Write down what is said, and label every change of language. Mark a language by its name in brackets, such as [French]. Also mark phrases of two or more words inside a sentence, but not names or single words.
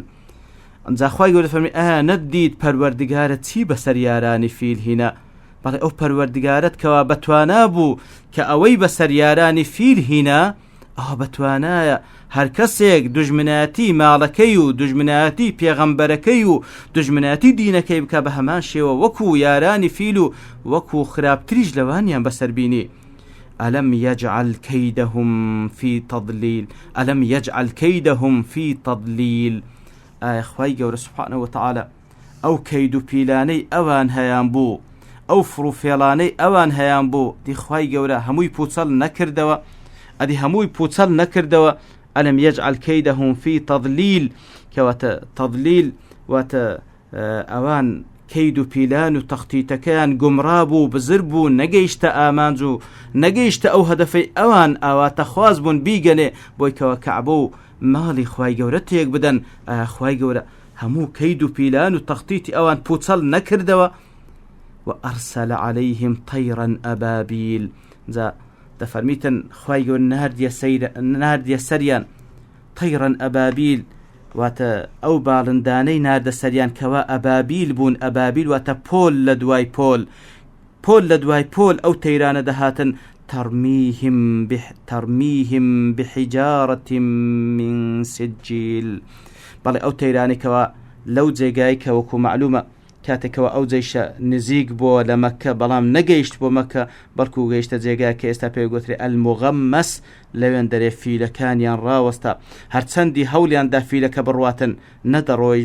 [Central Kurdish] ئەمجا خوای گەورە فەرمی نەدیت پەروەردگارت چی بەسەر یارانی فیل هینا بەڵێ ئەو پەروەردگارت کەوا بەتوانا بوو کە ئەوەی بەسەر یارانی فیل هینا ئەوە بەتوانایە هەر کەسێک دوژمنایەتی ماڵەکەی و دوژمنایەتی پێغەمبەرەکەی و دوژمنایەتی دینەکەی بکە بە هەمان شێوە وەکو یارانی فیل و وەکو خراپتریش لەوانیان بەسەر بینی. [Arabic] ألم يجعل كيدهم في تضليل ألم يجعل كيدهم في تضليل [Central Kurdish] خوای گەورە [Arabic] سبحانه وتعالى [Central Kurdish] ئەو کەید و پیلانەی ئەوان هەیان بوو ئەو فڕوفێڵانەی ئەوان هەیان بوو دی خوای گەورە هەمووی پوچەڵ نەکردەوە ئەدی هەمووی پوچەڵ نەکردەوە. [Arabic] ألم يجعل كيدهم في تضليل [Central Kurdish] کەواتە تضليل واتە ئەوان کەید و پیلان و تەختیتەکەیان گومڕا بوو بزر بوو نەگەیشتە ئامانج و نەگەیشتە ئەو هەدەفەی ئەوان ئاواتە خواز بوون بیگەنێ بۆی کەوە کەعبە و ماڵی خوای گەورە تێک بدەن. خوای گەورە هەموو کەید و پیلان و تەختیتی ئەوان پوچەڵ نەکردەوە. [Arabic] وأرسل عليهم طيرا أبابيل [Central Kurdish] جا دەفەرمیتن خوای گەورە ناردیە سەریان [Arabic] طيرا أبابيل [Central Kurdish] واتە ئەو باڵندانەی ناردە سەریان کەوا ئەبابیل بوون. ئەبابیل واتە پۆل لە دوای پۆل لە دوای پۆل ئەو تەیرانە دەهاتن [Arabic] ترميهم بحجارة من سجيل [Central Kurdish] بەڵێ ئەو تەیرانێکەوە لەو جێگای کە وەکو معلومە کاتێکەوە ئەو جەیشە نزیک بۆ لە مەککە بەڵام نەگەیشت بۆ مەککە بەڵکو گەیشتە جێگای کە ئێستا پێی گوترێ ئەلموغەمەس لەوێن دەرێ فیلەکانیان ڕاوەستا هەرچەندی هەولیاندا فیلەکە بڕواتن نەدەڕۆیش